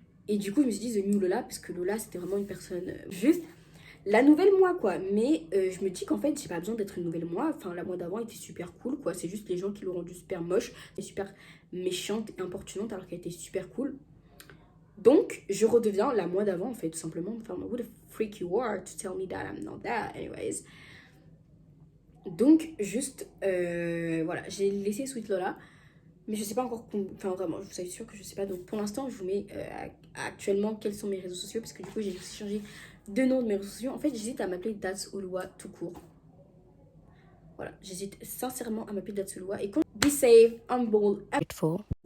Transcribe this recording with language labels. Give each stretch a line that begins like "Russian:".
French: Et du coup, je me suis dit The New Lola, parce que Lola, c'était vraiment une personne juste la nouvelle moi, quoi. Mais je me dis qu'en fait, j'ai pas besoin d'être une nouvelle moi. Enfin, la moi d'avant était super cool, quoi. C'est juste les gens qui l'ont rendue super moche, et super méchante et importunante, alors qu'elle était super cool. Donc, je redeviens la moi d'avant, en fait, tout simplement. Enfin,
English: who the freak you are to tell me that I'm not that, anyways.
French: Donc, juste, voilà, j'ai laissé Sweet Lola. Mais je sais pas encore, enfin vraiment, je suis sûre que je sais pas. Donc pour l'instant, je vous mets actuellement quels sont mes réseaux sociaux. Parce que du coup, j'ai aussi changé de nom de mes réseaux sociaux. En fait, j'hésite à m'appeler That's Oluwa tout court. Voilà, j'hésite sincèrement à m'appeler That's Oluwa. Et
English: be safe, humble, and grateful.